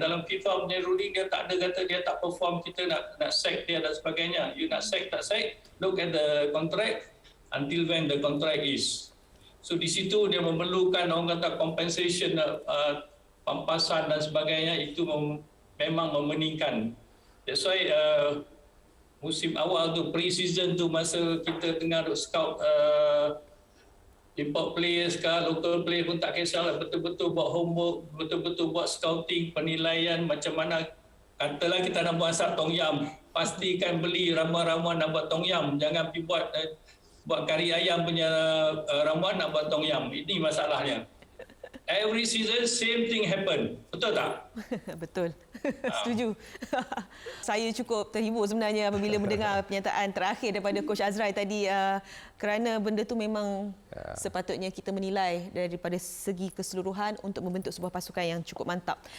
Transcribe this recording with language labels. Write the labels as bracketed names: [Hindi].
[Malay] Dalam FIFA punya ruling dia tak ada kata dia tak perform, kita nak sack dia dan sebagainya. [English] You [Malay] nak sack, tak sack, [English] look at the contract until when the contract is. [Malay] So di situ dia memerlukan orang kata compensation, pampasan dan sebagainya, itu memang memeningkan. [English] That's why [Malay] musim awal tu, pre-season tu, masa kita tengah scout import players ke, local player pun tak kisahlah, betul-betul buat homework, betul-betul buat scouting, penilaian macam mana. Katalah kita nak buat masak tom yum, pastikan beli ramuan-ramuan nak buat tom yum, jangan pergi buat kari ayam punya ramuan nak buat tom yum. Ini masalahnya. [English] Every season same thing happen. [Malay] Betul tak? Betul. Setuju. Saya cukup terhibur sebenarnya apabila mendengar pernyataan terakhir daripada Coach Azrai tadi, kerana benda tu memang sepatutnya kita menilai daripada segi keseluruhan untuk membentuk sebuah pasukan yang cukup mantap.